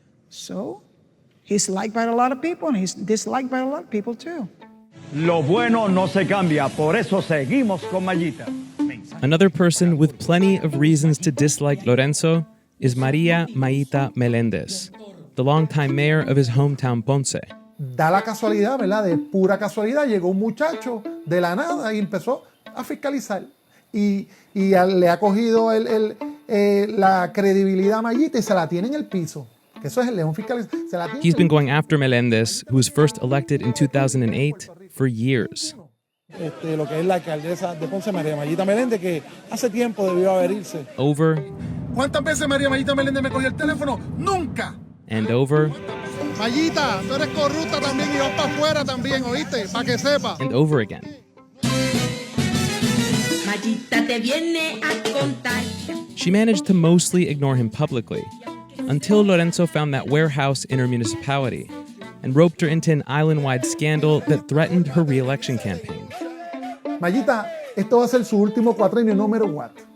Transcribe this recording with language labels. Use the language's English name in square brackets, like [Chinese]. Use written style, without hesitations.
[English] So, he's liked by a lot of people, and he's disliked by a lot of people too. [Spanish] Lo bueno no se cambia, por eso seguimos con Mayita. [English] Another person with plenty of reasons to dislike Lorenzo is María Mayita Melendez, the longtime mayor of his hometown Ponce. [Spanish] Da la casualidad, ¿verdad? De pura casualidad llegó un muchacho de la nada y empezó a fiscalizar. Y le ha cogido la credibilidad a Mayita y se la tiene en el piso. Que eso es el león fiscalizador. [English] He's been going after Melendez, who was first elected in 2008, for years. [Spanish] Lo que es la alcaldesa de Ponce, María Mayita Melendez, que hace tiempo debió haber irse. [English] Over. [Spanish] ¿Cuántas veces María Mayita Melendez me cogió el teléfono? ¡Nunca! [English] And over. [Spanish] Mayita, tú eres corrupta también y vas para afuera también, ¿oíste? Para que sepa. [English] And over again. [Spanish] Mayita te viene a contar. [English] She managed to mostly ignore him publicly, until Lorenzo found that warehouse in her municipality and roped her into an island-wide scandal that threatened her re-election campaign. [Spanish] Mayita, esto va a ser su último cuatrienio, [English] no matter what.